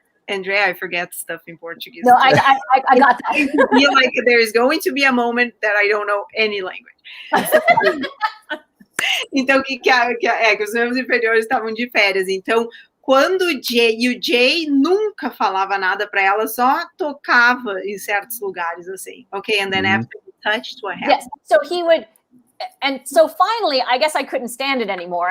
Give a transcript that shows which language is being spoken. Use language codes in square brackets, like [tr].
[en] Andrea, I forget stuff in Portuguese. No, I got that. I feel like there's going to be a moment that I don't know any language. [pt] Então, que os membros inferiores estavam de férias. Então, quando o Jay nunca falava nada para ela, só tocava em certos lugares, assim. [en] Okay, and then after he touched, what happened? Yes, so he would, and so finally, I guess I couldn't stand it anymore.